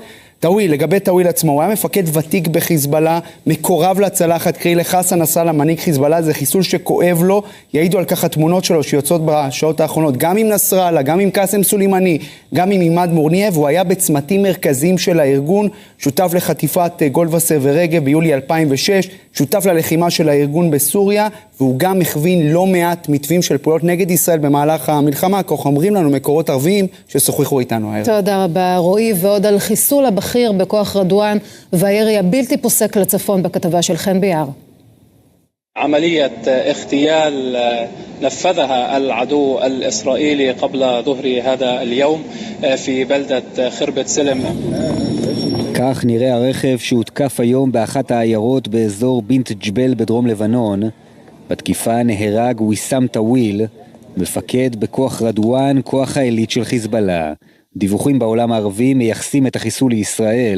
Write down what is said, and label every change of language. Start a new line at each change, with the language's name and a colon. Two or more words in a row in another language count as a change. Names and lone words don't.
Hebrew: טוויל, לגבי טוויל עצמו, הוא היה מפקד ותיק בחיזבאללה, מקורב לצלחת, קרי לחסן נסראללה, מנהיג חיזבאללה, זה חיסול שכואב לו, יעידו על כך התמונות שלו שיוצאות בשעות האחרונות, גם עם נסראללה, גם עם קאסם סולימני, גם עם עימאד מורניאב, הוא היה בצמתים מרכזיים של הארגון, שותף לחטיפת גולדווסר ורגב ביולי 2006, שותף ללחימה של הארגון בסוריה, והוא גם מכווין לא מעט מתווים של פעולות נגד ישראל במהלך המלחמה, כך אומרים לנו מקורות ערביים ששוחחו איתנו הערב. תודה רבה רועי, ועוד על חיסול הבכיר בכוח רדואן והירי הבלתי פוסק לצפון בכתבה של חן ביאר.
Arabic: عملية اغتيال نفذها العدو الإسرائيلي قبل ظهر هذا اليوم في بلدة خربة سلم.
Hebrew: כך נראה הרכב שהותקף היום באחת העיירות באזור בינת ג'בל בדרום לבנון. בתקיפה נהרג ויסאם טוויל, מפקד בכוח רדואן, כוח העילית של חיזבאללה. דיווחים בעולם הערבי מייחסים את החיסול לישראל.